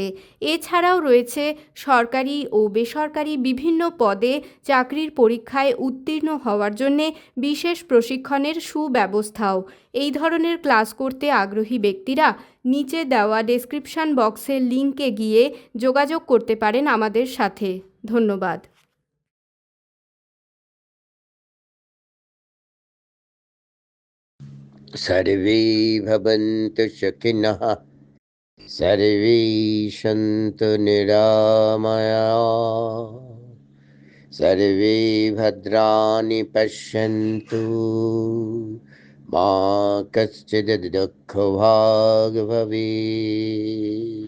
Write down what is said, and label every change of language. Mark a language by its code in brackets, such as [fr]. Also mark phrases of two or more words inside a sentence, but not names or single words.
[bn] এছাড়াও রয়েছে সরকারি ও বেসরকারি বিভিন্ন পদে চাকরির পরীক্ষায় উত্তীর্ণ হওয়ার জন্যে বিশেষ প্রশিক্ষণের সুব্যবস্থাও। এই ধরনের ক্লাস করতে আগ্রহী ব্যক্তিরা নিচে দেওয়া [en] description box's [bn] লিঙ্কে গিয়ে যোগাযোগ করতে পারেন আমাদের সাথে। ধন্যবাদ। [sa] सर्वे भवन्तु सुखिनः सर्वे सन्तु निरामयाः सर्वे भद्राणि पश्यन्तु मा कश्चित् दुःखभाग् भवेत्।